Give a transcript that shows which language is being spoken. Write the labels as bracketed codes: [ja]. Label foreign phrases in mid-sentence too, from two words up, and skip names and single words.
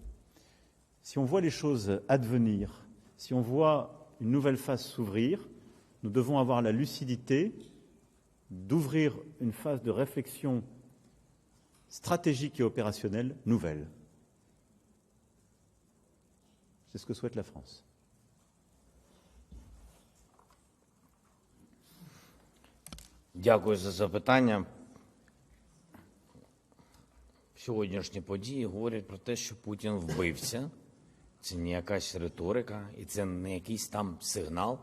[fr] Si on voit les choses advenir, si on voit une nouvelle phase s'ouvrir, nous devons avoir la lucidité d'ouvrir une phase de réflexion stratégique et opérationnelle nouvelle. C'est ce que souhaite la France. [uk] Дякую за запитання. Сьогоднішні події говорять про те, що Путін вбивця. Це не якась риторика і це не якийсь там сигнал.